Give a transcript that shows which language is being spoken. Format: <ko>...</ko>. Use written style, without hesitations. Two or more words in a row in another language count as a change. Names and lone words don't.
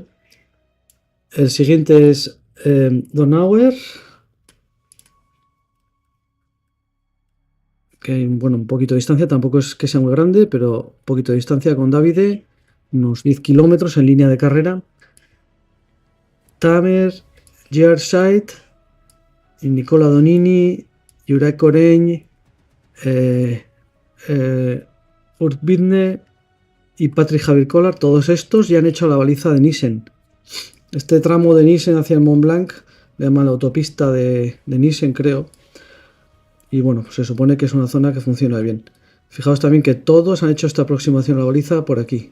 <es>El siguiente es Donauer. Que hay, bueno, un poquito de distancia. Tampoco es que sea muy grande, pero un poquito de distancia con Davide. Unos 10 kilómetros en línea de carrera. Tamer, Gerard Scheidt, Nicola Donini, Jurek Oreñ, Urt Bidne y Patrick Javier Collar, todos estos ya han hecho la baliza de Nissen. Este tramo de Nissen hacia el Mont Blanc le llaman la autopista de Nissen, creo. Y bueno, pues se supone que es una zona que funciona bien. Fijaos también que todos han hecho esta aproximación a la baliza por aquí.</es>